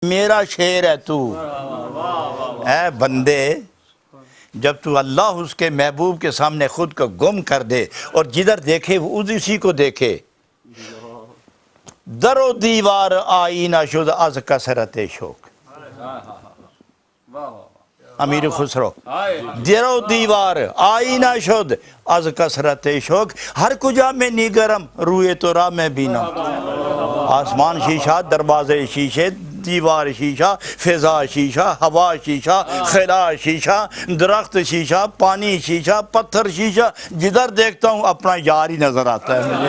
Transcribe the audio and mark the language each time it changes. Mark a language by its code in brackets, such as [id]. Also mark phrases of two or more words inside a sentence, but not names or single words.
[ur] میرا شیر ہے تو اے بندے، جب تو اللہ اس کے محبوب کے سامنے خود کو گم کر دے اور جدھر دیکھے وہ اسی کو دیکھے، [fa] در و دیوار آئینہ شد از کثرت شوق. امیر خسرو، در و دیوار آئینہ شد از کثرت شوق، ہر کجا میں نیگرم روئے تو راہ میں بینم. [ur] آسمان شیشہ، دروازے شیشے، دیوار شیشہ، فضا شیشہ، ہوا شیشہ، خلا شیشہ، درخت شیشہ، پانی شیشہ، پتھر شیشہ، جدھر دیکھتا ہوں اپنا یار ہی نظر آتا ہے مجھے.